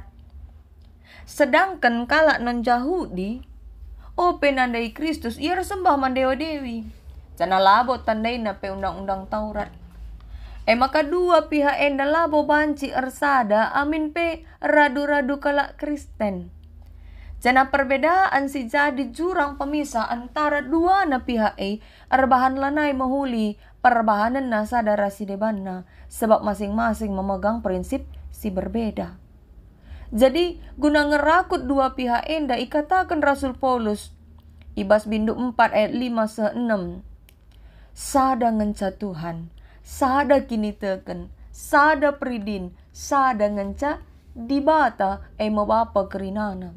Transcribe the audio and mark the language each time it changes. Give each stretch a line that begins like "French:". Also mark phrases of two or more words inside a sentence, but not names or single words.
Batak Karo: Sedangkan kalak non-Yahudi nandai Kristus ia sembah mandewa-dewi. Jana labo tandai na pe undang-undang Taurat. Maka dua pihak enda labo banci ersada amin pe radu-radu kalak Kristen. Jana perbedaan si jadi jurang pemisah antara dua na pihak erbahan lanai mahuli perbahanan na sadara si debanna sebab
Indonesian: masing-masing memegang prinsip
Batak Karo: si berbeda. Jadi guna ngerakut dua pihak enda ikatakan Rasul Paulus ibas bindu 4 ayat 5-6. Sada ngenca Tuhan, sada kini teken, sada peridin, sada ngenca dibata mabapa kerinana.